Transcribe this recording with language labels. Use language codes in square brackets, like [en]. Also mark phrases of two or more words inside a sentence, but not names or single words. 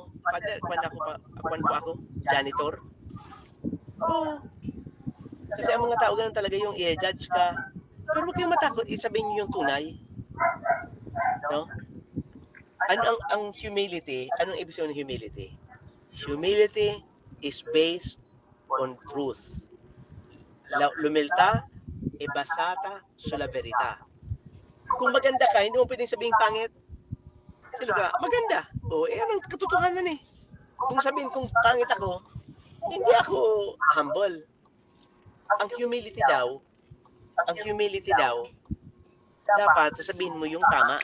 [tl] Father, kwan ko ako? Janitor? Oo. Kasi ang mga tao ganun talaga yung i-judge ka. Pero huwag kayong matakot, isabihin niyo yung tunay. No? Ang humility, anong ibig sabihin ng humility? [en] Humility is based on truth. [it] Lumilta, basata sulla verità. [tl] Kung maganda ka, hindi mo pwedeng sabihin pangit. Sila ka, maganda. Anong katotohanan eh. Kung sabihin kung pangit ako, hindi ako humble. Ang humility daw, dapat sabihin mo yung tama.